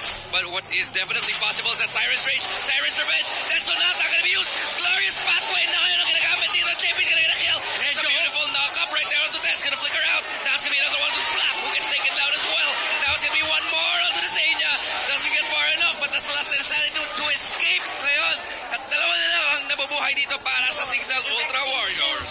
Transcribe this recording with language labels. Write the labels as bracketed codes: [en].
[en] But what is definitely possible is that Tyrant's Rage, Tyrant's Revenge, that Sonata gonna be used. [tl] Glorious pathway na ngayon ang ginagamit dito. [en] JP's gonna get a kill. It's a beautiful knock-up right there onto 10. It's gonna flicker out. Now it's gonna be another one to Flap, who gets taken down as well. Now it's gonna be one more onto the Zania. Doesn't get far enough, but that's the last insanity to escape ngayon. [tl] At dalawa na lang ang nabubuhay dito para sa Cignal Ultra Warriors.